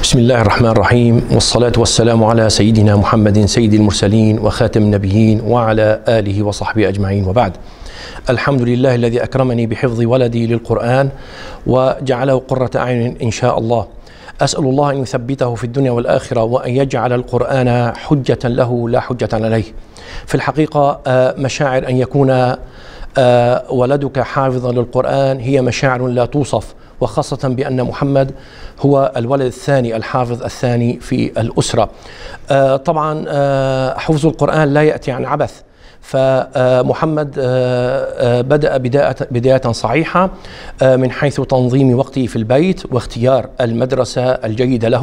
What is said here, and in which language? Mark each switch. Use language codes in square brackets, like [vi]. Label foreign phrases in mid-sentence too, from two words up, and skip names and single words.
[ar] بسم الله الرحمن الرحيم. والصلاة والسلام على سيدنا محمد سيد المرسلين وخاتم النبيين وعلى آله وصحبه أجمعين وبعد. الحمد لله الذي أكرمني بحفظ ولدي للقرآن وجعله قرة أعين إن شاء الله. أسأل الله أن يثبته في الدنيا والآخرة وأن يجعل القرآن حجة له لا حجة عليه. في الحقيقة مشاعر أن يكون ولدك حافظا للقرآن هي مشاعر لا توصف وخاصة بأن محمد هو الولد الثاني الحافظ الثاني في الأسرة. طبعا حفظ القرآن لا يأتي عن عبث، فمحمد بدأ بداية صحيحة من حيث تنظيم وقته في البيت واختيار المدرسة الجيدة له.